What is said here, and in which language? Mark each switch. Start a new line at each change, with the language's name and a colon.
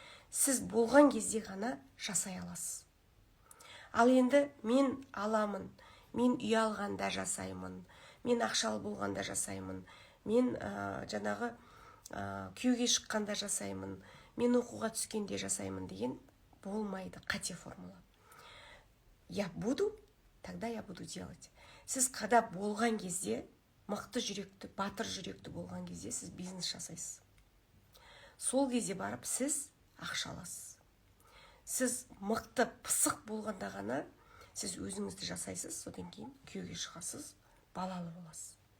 Kazakh: Сіз болған кезде ғана жасай аласыз. Ал енді мен аламын, мен үй алғанда жасаймын, мен ақшалы болғанда жасаймын, мен жаңағы күйеуге шыққанда жасаймын, мен оқуға түскенде жасаймын деген болмайды, қате формула.
Russian: Я буду, тогда я буду делать.
Kazakh: Сіз қада болған кезде, мықты жүректі, батыр жүректі болған кезде сіз бизнес жасайсыз. Сол кезде барып сіз ақша аласыз. Сіз мықты, пысық болғанда ғана сіз өзіңізді жасайсыз, содан кейін күйеуге шығасыз, балалы боласыз.